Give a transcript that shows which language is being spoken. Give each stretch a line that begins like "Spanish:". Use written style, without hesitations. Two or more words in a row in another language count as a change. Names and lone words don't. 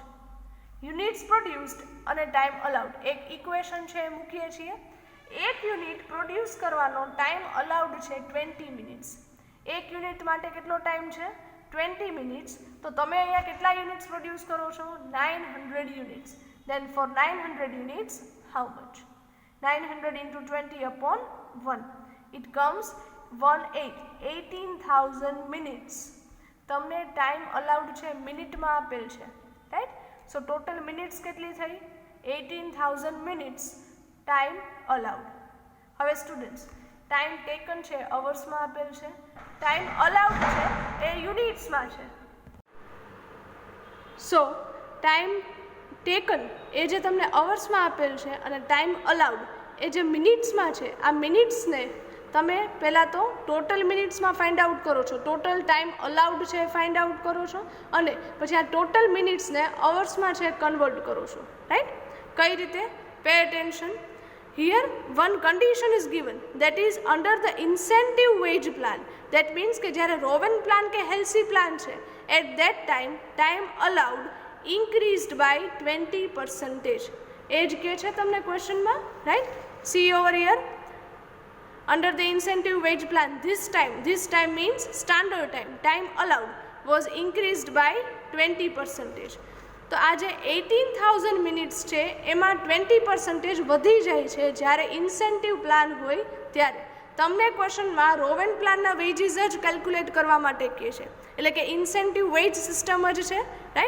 English: units produced
Gujarati: અને
English: time allowed
Gujarati: એક ઇક્વેશન છે એ મૂકીએ છીએ. એક
English: unit produce
Gujarati: કરવાનો
English: time allowed
Gujarati: છે 20 મિનિટ્સ. એક યુનિટ માટે કેટલો ટાઈમ છે? 20 મિનિટ્સ. તો તમે અહીંયા કેટલા
English: units produce
Gujarati: કરો છો?
English: 900 units. Then for 900 units how much? 900 into 20 upon 1. It comes 18,000 minutes.
Gujarati: તમને
English: time allowed
Gujarati: છે મિનિટમાં આપેલ છે, રાઈટ?
English: so total minutes
Gujarati: કેટલી થઈ?
English: 18,000 minutes time allowed.
Gujarati: હવે
English: students, time taken
Gujarati: છે અવર્સમાં આપેલ છે,
English: time allowed
Gujarati: છે એ યુનિટ્સમાં છે.
English: so time taken
Gujarati: એ જે તમને અવર્સમાં આપેલ છે અને
English: time allowed
Gujarati: એ જે મિનિટ્સમાં છે, આ મિનિટ્સને તમે પહેલાં તો
English: total minutes find out
Gujarati: કરો છો,
English: total time allowed
Gujarati: છે એ
English: find out
Gujarati: કરો છો અને પછી આ
English: total minutes
Gujarati: અવર્સમાં છે કન્વર્ટ કરો છો, રાઈટ? કઈ રીતે?
English: pay attention. here one condition is given, that is under the incentive wage plan. That means
Gujarati: કે જ્યારે રોવેન પ્લાન કે હેલ્સી પ્લાન છે,
English: at that time allowed increased by 20%.
Gujarati: એજ કે છે તમને ક્વેશ્ચનમાં, રાઈટ?
English: see over here, under the incentive wage plan, this time means standard time allowed was increased by 20%.
Gujarati: તો આ જે 18,000 મિનિટ્સ છે એમાં 20% વધી જાય છે જ્યારે
English: incentive plan
Gujarati: હોય ત્યારે. તમને ક્વેશ્ચનમાં રોવેન પ્લાનના વેજીસ જ કેલ્ક્યુલેટ કરવા માટે કહે છે, એટલે કે
English: incentive wage system
Gujarati: જ છે, રાઈટ?